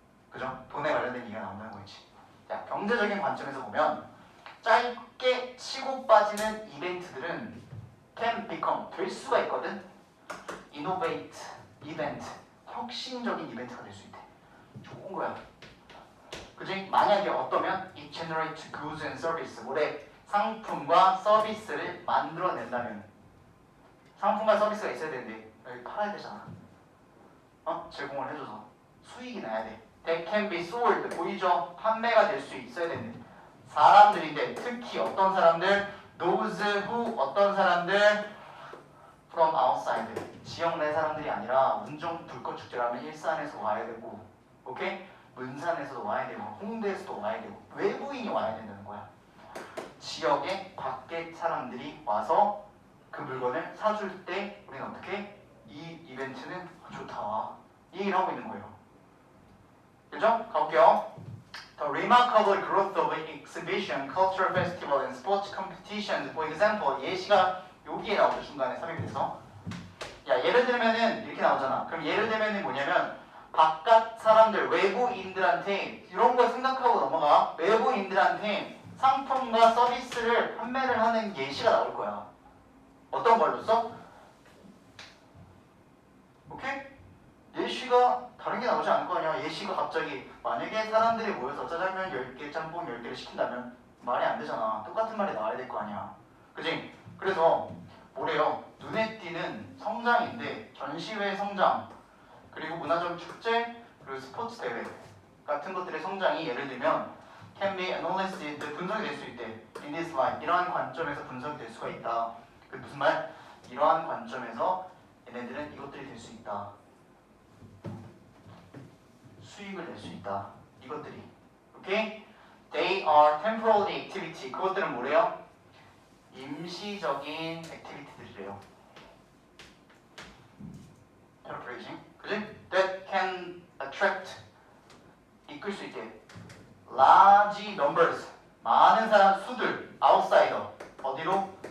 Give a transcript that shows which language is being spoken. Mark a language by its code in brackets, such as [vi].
[ko] 그죠? 돈에 관련된 얘기가 나온다는 거지. 자, 경제적인 관점에서 보면 짧게 치고 빠지는 이벤트들은 [en] can become [ko] 될 수가 있거든. innovate 이벤트, 혁신적인 이벤트가 될 수 있대. 좋은 거야. 그지? 만약에 어떠면 [en] it generates goods and service, [ko] 뭐래? 상품과 서비스를 만들어낸다면. 상품과 서비스가 있어야 되는데 여기 팔아야 되잖아. 제공을 해줘서 수익이 나야 돼. [en] That can be sold, [ko] 보이죠? 판매가 될 수 있어야 되는데 사람들인데 특히 어떤 사람들? [en] Those who, [ko] 어떤 사람들? [en] From outside, [ko] 지역 내 사람들이 아니라 운정 불꽃축제라면 일산에서 와야 되고, 오케이? 문산에서도 와야 되고, 홍대에서도 와야 되고, 외부인이 와야 된다는 거야. 지역의 밖에 사람들이 와서 그 물건을 사줄 때 우리는 어떻게? 이 이벤트는 좋다, 이 얘기를 하고 있는 거예요. 그죠? 가볼게요. [en] The remarkable growth of exhibition, cultural festival, and sports competitions. For example, [ko] 예시가 여기에 나오죠. 중간에 삽입이 돼서. 야, 예를 들면은 이렇게 나오잖아. 그럼 예를 들면은 뭐냐면 바깥 사람들, 외부인들한테 이런 거 생각하고 넘어가. 외부인들한테 상품과 서비스를 판매를 하는 예시가 나올 거야. 어떤 걸로 써? 오케이? 예시가 다른 게 나오지 않을 거 아니야. 예시가 갑자기 만약에 사람들이 모여서 짜장면 10개, 짬뽕 10개를 시킨다면 말이 안 되잖아. 똑같은 말이 나와야 될 거 아니야. 그지? 그래서 뭐래요? 눈에 띄는 성장인데 전시회 성장, 그리고 문화적 축제, 그리고 스포츠 대회 같은 것들의 성장이 예를 들면 [en] can be analyzed, [ko] 분석이 될 수 있대. [en] In this light, [ko] 이러한 관점에서 분석이 될 수가 있다. 그 무슨 말? 이러한 관점에서 얘네들은 이것들이 될 수 있다. 수익을 낼 수 있다. 이것들이. 오케이? [en] They are temporal activity. [ko] 그것들은 뭐래요? 임시적인 액티비티들이래요. Paraphrasing. 그지? [en] That can attract, [ko] 이끌 수 있게. [en] Large numbers, [ko] 많은 사람 수들, outsider, 어디로?